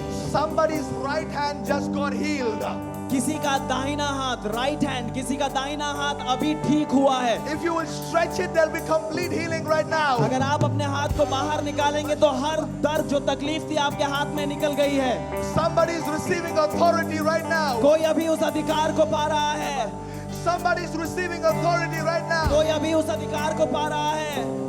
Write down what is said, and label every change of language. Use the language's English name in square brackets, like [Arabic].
[English] Somebody's right hand just got healed. [Hindi] किसी का दाहिना हाथ, [English] right hand, [Hindi] किसी का दाहिना हाथ अभी ठीक हुआ है. [English] If you will stretch it, there'll be complete healing right now. [Hindi] अगर आप अपने हाथ को बाहर निकालेंगे तो हर दर्द जो तकलीफ थी आपके हाथ में निकल गई है. [English] Somebody is receiving authority right now. [Hindi] कोई अभी उस अधिकार को पा रहा है. [English] Somebody's receiving authority right now. [Hindi] कोई अभी उस अधिकार को पा रहा है.